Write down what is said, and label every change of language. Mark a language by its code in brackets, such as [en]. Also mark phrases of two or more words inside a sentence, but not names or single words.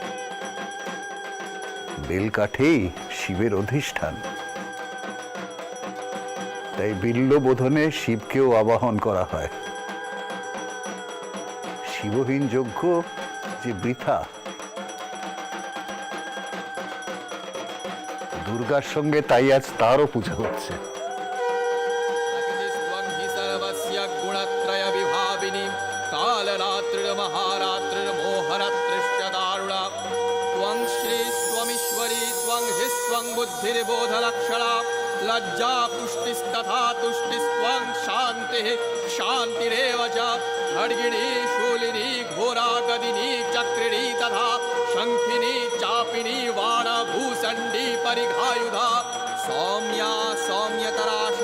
[bn] বেলকাঠেই শিবের অধিষ্ঠান, তাই বিল্ল বোধনে শিবকেও আবাহন করা হয়। শিবহীন যজ্ঞ যে বৃথা, দুর্গার সঙ্গে তাই আজ তারও পুজো হচ্ছে। [sa] त्वं हि सर्वस्य गुणत्रय विभाविनी कालरात्रिर्महारात्रिर्मोहरात्रिश्च दारुणा त्वं श्री त्वमीश्वरी त्वं हि स्वं बुद्धिर्बोधलक्षणा लज्जा पुष्टिस्तथा तुष्टिस्त्वं शान्तिः शान्तिरेव च खड्गिनी शूलिनी घोरा गदिनी चक्रिणी तथा शङ्खिनी चापिनी वाणभूषण्डी परिघायुधा सौम्या सौम्यतरा